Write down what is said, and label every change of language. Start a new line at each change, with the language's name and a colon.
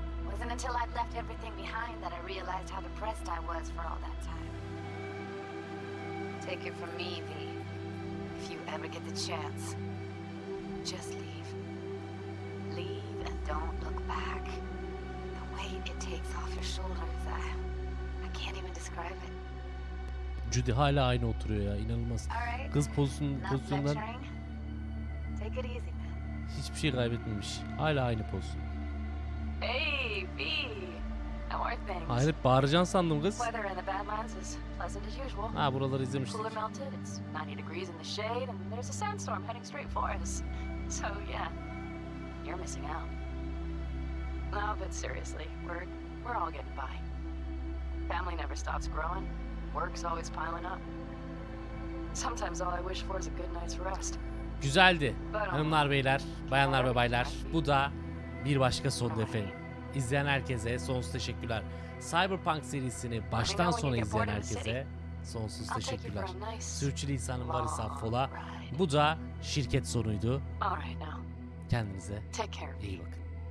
English: Wasn't until I'd left everything behind that I realized how depressed I was for all that time. Take it from me, V. If you ever get the chance, just leave. Leave and don't look back. The weight it takes off your shoulders, I can't even describe it.
Turkish: Judy hala aynı oturuyor ya, inanılmaz. Kız pozisyondan
English: Take it easy, man.
Turkish: hiçbir şey kaybetmemiş. Hala aynı poz.
English: Hey, V. How are things?
Turkish: Hayret, bağıracaksın sandım kız.
English: Weather in the Badlands is pleasant as usual.
Turkish: Ha, buraları izlemiştik.
English: Cooler melted. It's 90 degrees in the shade, and there's a sandstorm heading straight for us. So yeah, you're missing out. No, but seriously, we're all getting by. Family never stops growing. Work's always piling up. Sometimes all I wish for is a good night's rest.
Turkish: Güzeldi. Hanımlar beyler, bayanlar ve baylar. Bu da bir başka sondu efendim. İzleyen herkese sonsuz teşekkürler. Cyberpunk serisini baştan sona izleyen herkese sonsuz teşekkürler. Sürçülisanım varsa affola. Bu da şirket sonuydu. Kendinize iyi bakın.